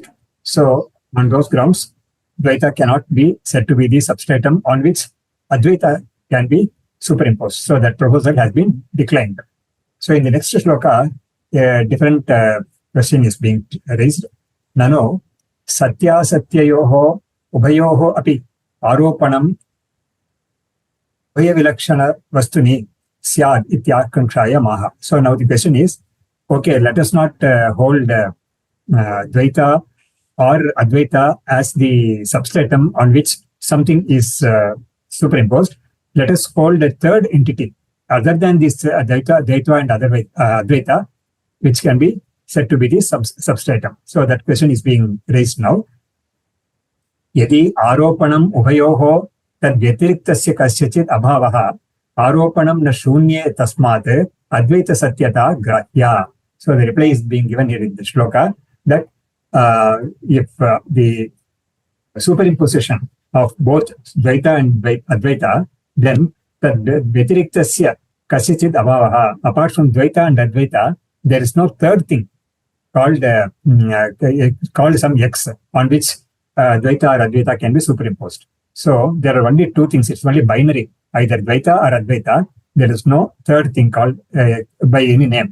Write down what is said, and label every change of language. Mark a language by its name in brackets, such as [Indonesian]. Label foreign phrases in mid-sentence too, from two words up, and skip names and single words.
[English] So on those grounds, Dvaita cannot be said to be the substratum on which Advaita can be superimposed. So that proposal has been declined. So in the next shloka, a different question is being raised. [Sanskrit] Nano satya satyayoho ubhayoho api aropanam vilakshana vastuni syad ityakankshraya maha. [English] So now the question is, okay, let us not hold Dvaita or Advaita as the substratum on which something is superimposed. Let us hold a third entity other than this Dvaita and Advaita, which can be said to be the substratum. So that question is being raised now. [Sanskrit] Yadi aropanam ubhayoho tad vyatiriktasya kasyachit abhavaha aropanam na shunye tasmat advaita satyata grahya. [English] So the reply is being given here in the shloka that if the superimposition of both Dvaita and Advaita, then the [Sanskrit] vyatiriktasya kasyachit abhavaha, [English] apart from Dvaita and Advaita, there is no third thing called some X on which Dvaita or Advaita can be superimposed. So there are only two things. It's only binary, either Dvaita or Advaita. There is no third thing called by any name.